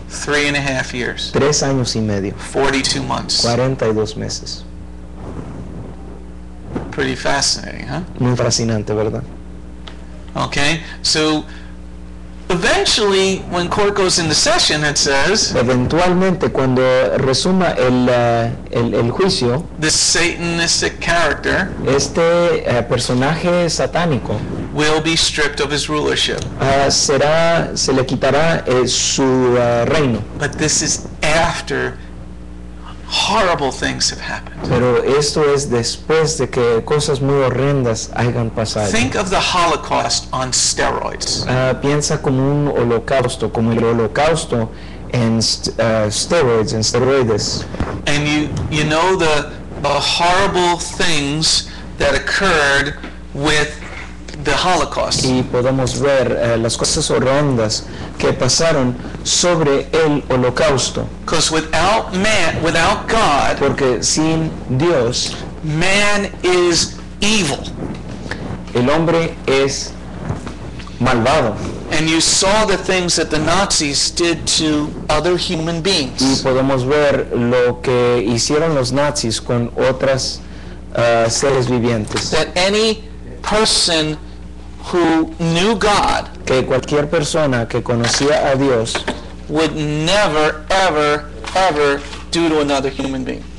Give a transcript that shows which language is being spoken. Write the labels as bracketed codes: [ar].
[en] 3 and a half years, [es] 3 años y medio, [en] 42 months. [es] 42 meses. [en] Pretty fascinating, huh? [es] Muy fascinante, ¿verdad? [en] Okay, so eventually when court goes into session, it says [es] Eventualmente, cuando resuma el juicio, [en] this Satanistic character [es] este personaje satánico [en] will be stripped of his rulership. [es] se le quitará su reino. [en] But this is after horrible things have happened. [es] Pero esto es después de que cosas muy horrendas hayan pasado. [en] Think of the Holocaust on steroids. [es] Piensa como un holocausto, como el holocausto en esteroides. [en] And you know the horrible things that occurred with the Holocaust. [es] Y podemos ver las cosas horrendas que pasaron sobre el holocausto. [en] Because without man, without God, [es] Porque sin Dios, [en] man is evil. [es] el hombre es malvado. [en] And you saw the things that the Nazis did to other human [es] Y [en] beings. [es] podemos ver lo que hicieron los nazis con otras seres vivientes. [en] That any person who knew God [es] Que cualquier persona que conocía a Dios [en] would never, ever, ever do to another human being.